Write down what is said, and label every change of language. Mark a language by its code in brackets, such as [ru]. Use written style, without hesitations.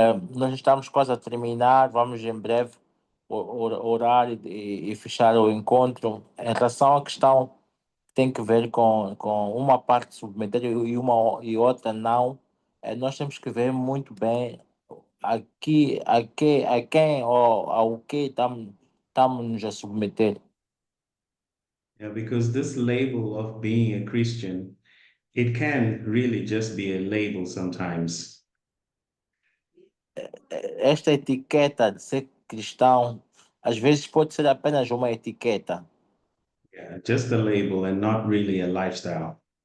[pt] Nós estamos quase a terminar, vamos em breve orar e fechar o encontro. Em relação à questão que tem que ver com uma parte submeter e outra não, nós temos que ver muito bem a quem ou ao que estamos nos a submeter. [en] Yeah, because this label of being a Christian, it can really just be a label sometimes. [pt] Esta etiqueta de ser cristão, às vezes pode ser apenas uma etiqueta. [en] Yeah, just a label and not really a lifestyle.